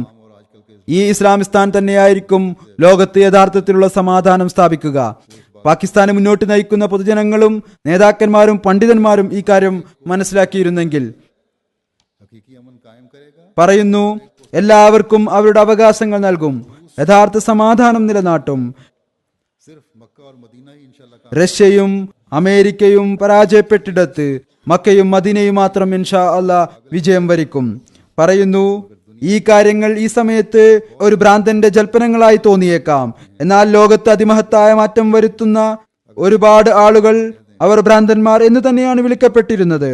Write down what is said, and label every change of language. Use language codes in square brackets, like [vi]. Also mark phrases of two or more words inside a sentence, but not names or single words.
[ml] ഈ ഇസ്ലാമിസ്ഥാൻ തന്നെയായിരിക്കും ലോകത്ത് യഥാർത്ഥത്തിലുള്ള സമാധാനം സ്ഥാപിക്കുക. പാകിസ്ഥാനെ മുന്നോട്ട് നയിക്കുന്ന പൊതുജനങ്ങളും നേതാക്കന്മാരും പണ്ഡിതന്മാരും ഈ കാര്യം മനസ്സിലാക്കിയിരുന്നെങ്കിൽ പറയുന്നു, എല്ലാവർക്കും അവരുടെ അവകാശങ്ങൾ നൽകും, യഥാർത്ഥ സമാധാനം നിലനാട്ടും. [hi] सिर्फ मक्का और मदीना ही इंशाल्लाह का [ml] റഷ്യയും അമേരിക്കയും പരാജയപ്പെട്ടിടത്ത് മക്കയും മദീനയും മാത്രം [ar] إن شاء الله [ml] വിജയം വരിക്കും. പറയുന്നു, ഈ കാര്യങ്ങൾ ഈ സമയത്ത് ഒരു ഭ്രാന്തന്റെ ജൽപ്പനങ്ങളായി തോന്നിയേക്കാം. എന്നാൽ ലോകത്ത് അതിമഹത്തായ മാറ്റം വരുത്തുന്ന ഒരുപാട് ആളുകൾ അവർ ഭ്രാന്തന്മാർ എന്ന് തന്നെയാണ് വിളിക്കപ്പെട്ടിരുന്നത്.